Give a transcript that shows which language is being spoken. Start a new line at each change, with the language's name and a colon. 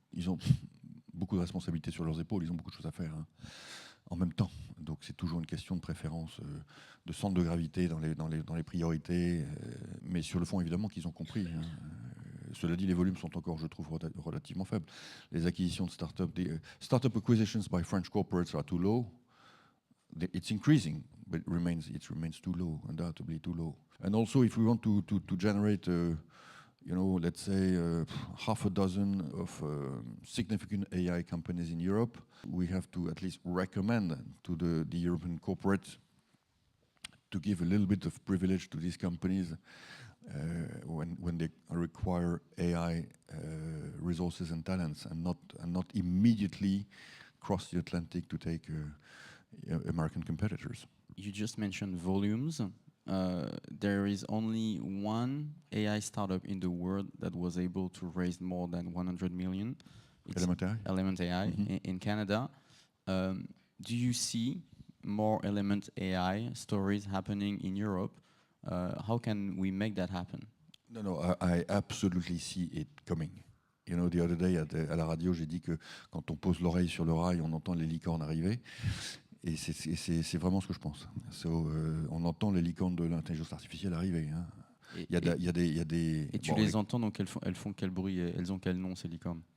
French: Ils ont beaucoup de responsabilités sur leurs épaules, ils ont beaucoup de choses à faire en même temps. Donc c'est toujours une question de préférence, de centre de gravité dans les priorités. Mais sur le fond, évidemment qu'ils ont compris. Cela dit, les volumes sont encore, je trouve, relativement faibles. Les acquisitions de start-up,
English: start-up acquisitions by French corporates are too low. It's increasing, but it remains too low, undoubtedly too low. And also, if we want to generate, let's say half a dozen of significant AI companies in Europe, we have to at least recommend to the European corporates to give a little bit of privilege to these companies when they require AI resources and talents, and not immediately cross the Atlantic to take American competitors. You just mentioned volumes. There is only one AI startup in the world that was able to raise more than 100 million. It's Element AI? Element AI in Canada. Do you see more element AI stories happening in Europe. How can we make that happen? No, I absolutely see it coming. You know, the other day
French: à la radio, j'ai dit que quand on pose l'oreille sur le rail, on entend les licornes arriver. Et c'est vraiment ce que je pense. On entend les licornes de l'intelligence artificielle arriver. Hein. Il y a des. Et tu les entends, donc elles font quel bruit? Elles ont quel nom, ces licornes?